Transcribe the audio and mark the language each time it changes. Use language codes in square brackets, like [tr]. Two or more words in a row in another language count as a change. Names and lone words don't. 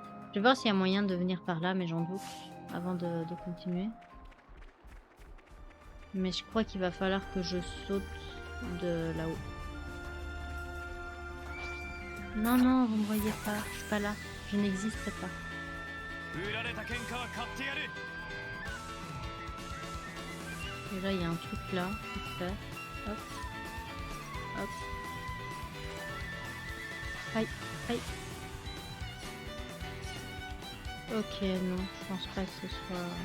[fr] Je vais voir s'il y a moyen de venir par là, mais j'en doute, avant de continuer. Mais je crois qu'il va falloir que je saute de là-haut. Non, non, vous me voyez pas, je suis pas là, je n'existe pas. [ja] 売られた喧嘩は買ってやる。 [fr] Et là, il y a un truc là, vite fait. Hop. Hop. Aïe, aïe. Ok, non, je pense pas que ce soit...